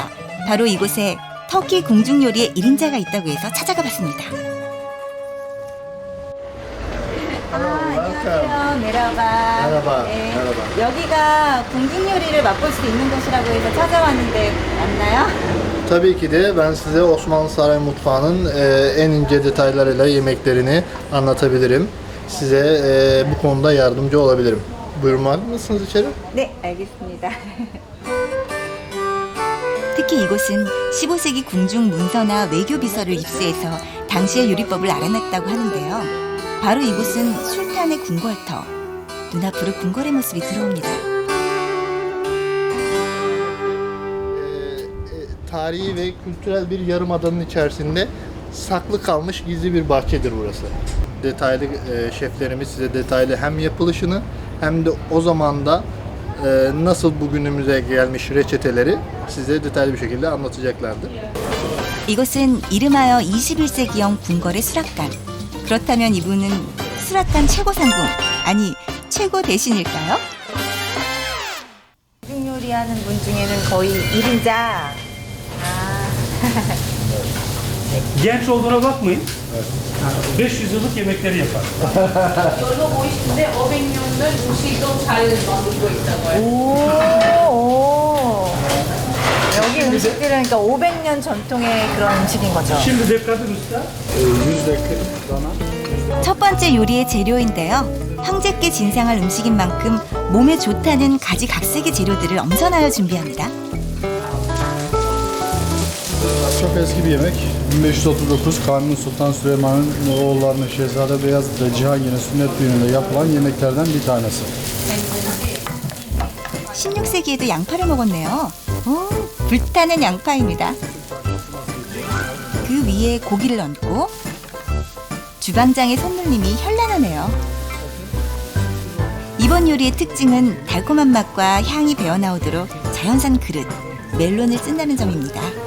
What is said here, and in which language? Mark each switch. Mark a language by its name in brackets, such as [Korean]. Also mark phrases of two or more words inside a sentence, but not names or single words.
[Korean] 바로 이곳에 터키 궁중 요리의 1인자가 있다고 해서 찾아가 봤습니다. 안녕하세요. 메라바. [Turkish] Merhaba. [Korean] 네. [Turkish] Merhaba. [Korean] 여기가 궁중 요리를 맛볼 수 있는 곳이라고 해서 찾아왔는데 맞나요? [Turkish] Tabii ki de ben size Osmanlı Saray Mutfağı'nın en ince detaylarıyla yemeklerini anlatabilirim. Size bu konuda yardımcı olabilirim. Buyurmak mısınız içeri? [Korean] 네, 알겠습니다. 특히 이곳은 15세기 궁중 문서나 외교 비서를 입수해서 당시의 요리법을 알아냈다고 하는데요. 바로 이곳은 술탄의 궁궐터. 눈앞으로 궁궐의 모습이 들어옵니다. [Turkish] Tarihi ve kültürel bir yarımadanın içerisinde saklı kalmış gizli bir bahçedir burası. Detaylı şeflerimiz size detaylı hem yapılışını hem de o zamanda nasıl bugünümüze gelmiş reçeteleri size detaylı bir şekilde anlatacaklardır. [Korean] 이곳은 이름하여 21세기형 궁궐의 수락관. 그렇다면 이분은 수락관 최고 상궁, 아니 최고 대신일까요? 궁중 요리하는 분 중에는 거의 1인자. [Turkish] Genç olduğuna bakmayın. 500 yıllık yemekleri yapar. [Korean] 열로 보이시는데 500년을 음식도 잘 만들고 있다고요. 오. 여기 음식들은 그러니까 500년 전통의 그런 음식인 거죠. [Turkish] Şimdi de kadın usta. [Korean] 첫 번째 요리의 재료인데요. 황제께 진상할 음식인 만큼 몸에 좋다는 가지각색의 재료들을 엄선하여 준비합니다. [Turkish] Çok eski bir yemek. 1539 Kanuni Sultan Süleyman'ın oğullarının Şehzade Beyazıt ve Cihangir'in sünnet düğününde yapılan yemeklerden bir tanesi. [Korean] 16세기에도 양파를 먹었네요. 오, 불타는 양파입니다. 그 위에 고기를 얹고 주방장의 손놀림이 현란하네요. 이번 요리의 특징은 달콤한 맛과 향이 배어나오도록 자연산 그릇, 멜론을 쓴다는 점입니다.